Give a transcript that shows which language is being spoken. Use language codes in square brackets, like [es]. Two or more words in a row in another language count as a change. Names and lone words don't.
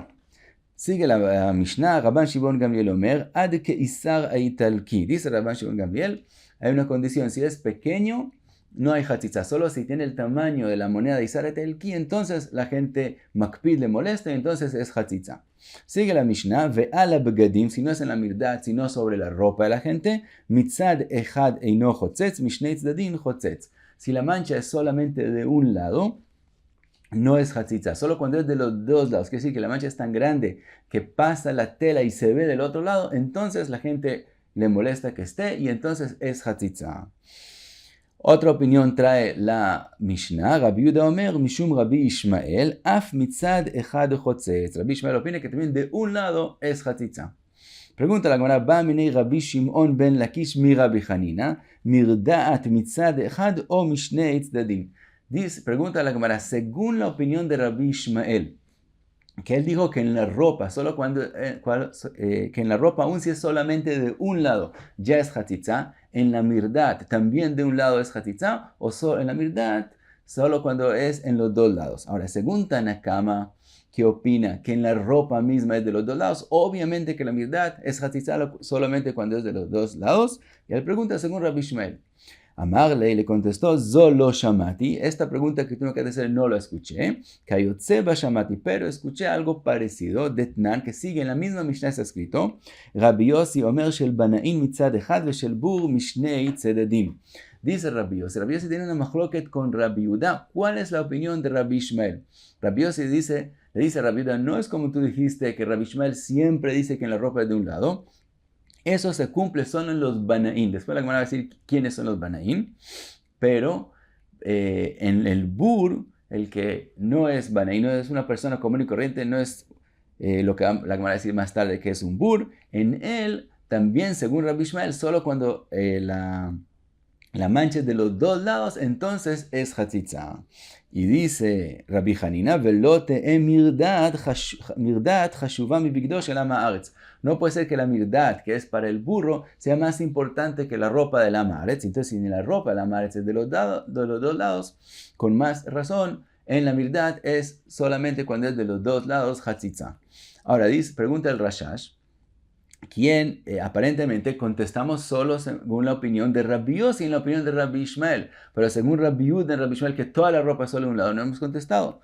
[es] Sigue la Mishnah: [he] רבן שמעון גמליאל אומר, עד כאיסר האיטלקי. [es] Dice Rabban Shimon Gamliel, hay una condición: si es pequeño, no hay hatzitza. Solo si tiene el tamaño de la moneda de isar aitalki, entonces la gente makpid le molesta, y entonces es hatzitza. Sigue la Mishnah: [he] ועל הבגדים, [es] si no es en la mirdad, sino sobre la ropa de la gente, [he] מצד אחד אינו חוצץ, משני צדדין חוצץ. [es] Si la mancha es solamente de un lado, no es hatzitza. Solo cuando es de los dos lados, quiere decir que la mancha es tan grande que pasa la tela y se ve del otro lado, entonces la gente le molesta que esté, y entonces es hatzitza. Otra opinión trae la Mishnah: [he] רבי יהודה אומר, משום רבי ישמעאל, אף מצד אחד חוצץ. [es] Rabbi Ishmael opina que también de un lado es hatzitza. Pregunta la Gemara: [arc] בעא מיניה רבי שמעון בן לקיש מרבי חנינא, מרדעת מצד אחד או משני צדדים. [es] Pregunta la Gemara, según la opinión de Rabbi Ishmael, que él dijo que en la ropa, que en la ropa, aun si es solamente de un lado, ya es hatzitza. En la mirdad, también de un lado es hatzitza, o en la mirdad, solo cuando es en los dos lados. Ahora, según Tanakama, que opina que en la ropa misma es de los dos lados, obviamente que la mirdad es hatzitza solamente cuando es de los dos lados. Y él pregunta según Rabbi Ishmael: Amarle le contestó, [he] זו לא שמעתי, [es] esta pregunta que tú me acabas de hacer no la escuché, [he] כיוצא בה שמעתי, [es] pero escuché algo parecido, Detnan, que sigue en la misma Mishnah está escrito, [he] רבי יוסי אומר של בנאין מצד אחד ושל בור משני צדדין. [es] Dice Rabbi Yossi tiene una machloket con Rabbi Yehuda. ¿Cuál es la opinión de Rabbi Ishmael? Rabbi Yossi le dice a Rabbi Yehuda, no es como tú dijiste que Rabbi Ishmael siempre dice que en la ropa es de un lado. Eso se cumple solo en los Banaín. Después la Gemara va a decir quiénes son los Banaín. Pero en el Bur, el que no es Banaín, no es una persona común y corriente, no es lo que la Gemara va a decir más tarde que es un Bur. En él, también según Rabbi Ishmael, solo cuando la mancha es de los dos lados, entonces es Hatzitza. Y dice [he] Rabbi Hanina, ולא תהא מרדעת חשובה מבגדו של עם הארץ. [es] No puede ser que la mirdat, que es para el burro, sea más importante que la ropa del [he] עם הארץ. [es] Entonces, si la ropa del [he] עם הארץ [es] es de los dos lados, con más razón, en la mirdat es solamente cuando es de los dos lados Hatzitza. Ahora, pregunta el Rashash, quien aparentemente contestamos solo según la opinión de Rabbi Yossi y en la opinión de Rabbi Ishmael, pero según Rabbi Yehuda y Rabbi Ishmael que toda la ropa es solo de un lado, no hemos contestado.